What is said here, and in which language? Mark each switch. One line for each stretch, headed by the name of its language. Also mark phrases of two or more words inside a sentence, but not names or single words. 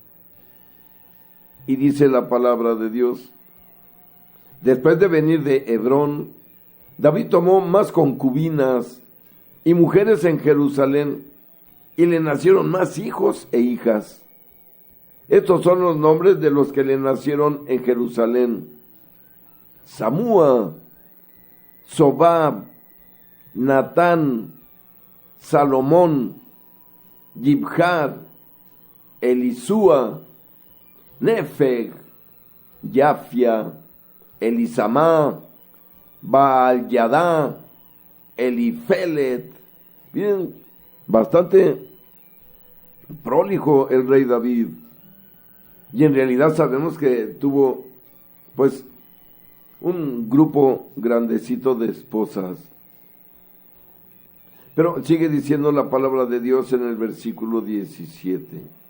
Spanish: Y dice la palabra de Dios: después de venir de Hebrón, David tomó más concubinas y mujeres en Jerusalén, y le nacieron más hijos e hijas. Estos son los nombres de los que le nacieron en Jerusalén: Samúa, Sobab, Natán, Salomón, Yibhar, Elisúa, Nefeg, Yafia, Elisamá, Baal-Yadá, Elifelet. Miren, bastante prolijo el rey David. Y en realidad sabemos que tuvo, pues, un grupo grandecito de esposas. Pero sigue diciendo la palabra de Dios en el versículo 17.